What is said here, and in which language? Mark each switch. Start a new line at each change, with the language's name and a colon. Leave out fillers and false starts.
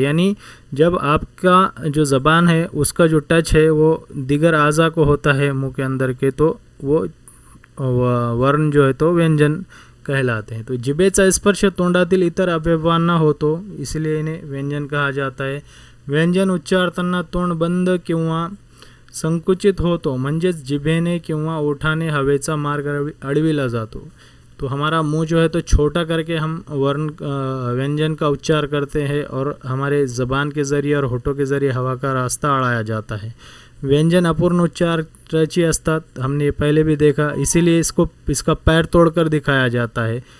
Hindi: यानी जब आपका जो ज़बान है उसका जो टच है वो दीगर आज़ा को होता है मुंह के अंदर के, तो वो वर्ण जो है तो व्यंजन कहलाते हैं। तो
Marathi: जिभेचा स्पर्श तोंडातील इतर अवयवांना होतो,
Hindi: इसलिए इन्हें व्यंजन कहा जाता है।
Marathi: व्यंजन उच्चारताना तोंड बंद किंवा संकुचित होतो, म्हणजेच जिभेने किंवा ओठाने हवेचा मार्ग अडविला जातो।
Hindi: तो हमारा मुंह जो है तो छोटा करके हम व्यंजन का उच्चार करते हैं और हमारे ज़बान के ज़रिए और होठों के ज़रिए हवा का रास्ता अड़ाया जाता है।
Marathi: व्यंजन अपूर्ण उच्चाराची असतात,
Hindi: हमने ये पहले भी देखा, इसीलिए इसका पैर तोड़कर दिखाया जाता है।